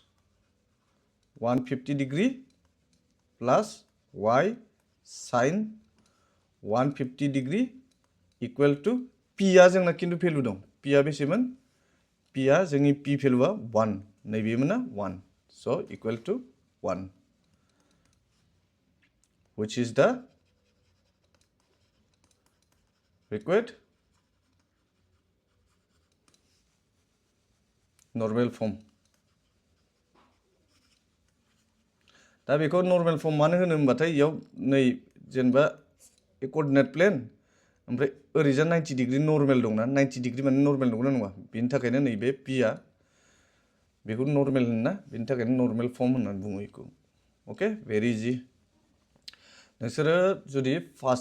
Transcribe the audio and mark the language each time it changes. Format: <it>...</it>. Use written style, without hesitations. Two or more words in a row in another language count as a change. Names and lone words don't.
<en>150 degree plus y sin 150 degree equal to p</en> <brx>आ जोंना किन्तु भेलु दं p आ बेसेमोन p आ जोंनि p भेलुआ 1 नैबेमोन ना 1</brx> <en>so equal to 1 which is the required normal form</en> <brx>दा बेखौ</brx> <en>normal form</en> <brx>मानो होनो होनबाथाय इयाव नै जेनेबा</brx> <en>coordinate plane</en> <brx>ओमफ्राय ओरैजा 90</brx> <en>degree normal</en> <brx>दंना 90 डिग्री माने नर्मेल नंगौना नङा बेनि थाखायनो नैबे p आ बेखौ नर्मेल होनना बेनि थाखायनो</brx> <en>normal form</en> <brx>होननानै बुङो बेखौ</brx> <en>okay very easy</en> <brx>नोंसोरो जुदि फार्स्ट</brx>